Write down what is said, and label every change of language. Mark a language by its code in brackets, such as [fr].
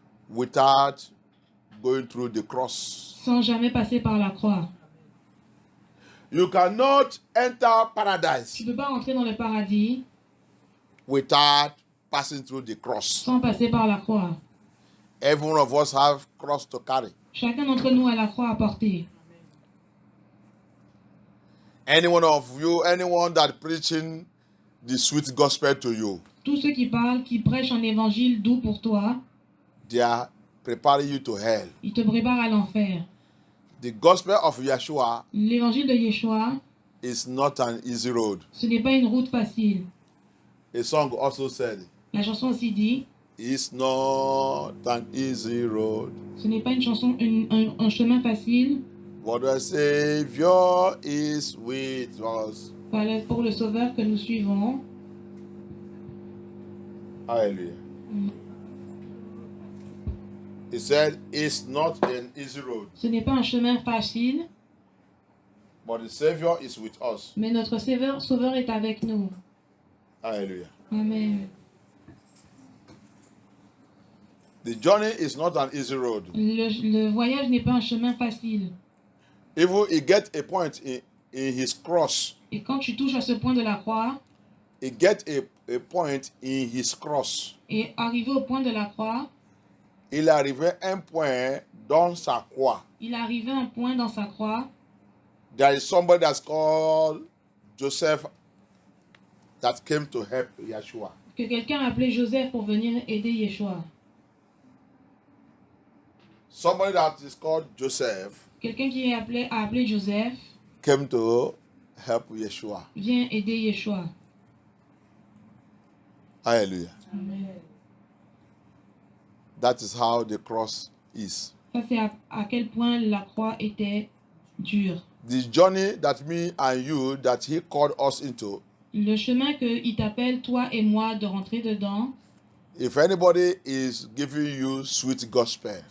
[en] without going through the cross. [fr] sans jamais passer par la croix. [en] You cannot enter paradise [fr] Tu ne peux pas rentrer dans le paradis [en] without passing through the cross. [fr] sans passer par la croix. [en] Every one of us have cross to carry. [fr] Chacun d'entre nous a la croix à porter. [en] Any one of you, anyone that preaching the sweet gospel to you, [fr] Tous ceux qui parlent, qui prêchent un évangile doux pour toi, [en] they are preparing you to hell. [fr] ils te préparent à l'enfer. [en] The gospel of Yeshua [fr] L'évangile de Yeshua, [en] is not an easy road. [fr] ce n'est pas une route facile. [en] A song also said, [fr] La chanson aussi dit, [en] it's not an easy road, [fr] ce n'est pas une chanson, un chemin facile [en] but the Savior is with us. [fr] pour le Sauveur que nous suivons. [en] Hallelujah. He said, it's not an easy road, [fr] Ce n'est pas un chemin facile, [en] but the Savior is with us. [fr] mais notre Sauveur est avec nous. [en] Hallelujah. Amen. The journey is not an easy road. [fr] Le voyage n'est pas un chemin facile. [en] Even he get a point in his cross. [fr] Et quand tu touches à ce point de la croix, [en] He get a point in his cross. [fr] et arrivé au point de la croix, Il arrivait un point dans sa croix. il est arrivé à un point dans sa croix. [en] There is somebody that's called Joseph that came to help Yeshua. [fr] Que quelqu'un a appelé Joseph pour venir aider Yeshua. [en] Somebody that is called Joseph [fr] Quelqu'un qui a appelé Joseph [en] came to help Yeshua. [fr] vient aider Yeshua. [en] Hallelujah. Amen. That is how the cross is. [fr] Ça, c'est à quel point la croix était dure. [en] The journey that me and you, that he called us into, [fr] Le chemin qu'il t'appelle, toi et moi, de rentrer dedans, [en] if anybody is giving you sweet gospel,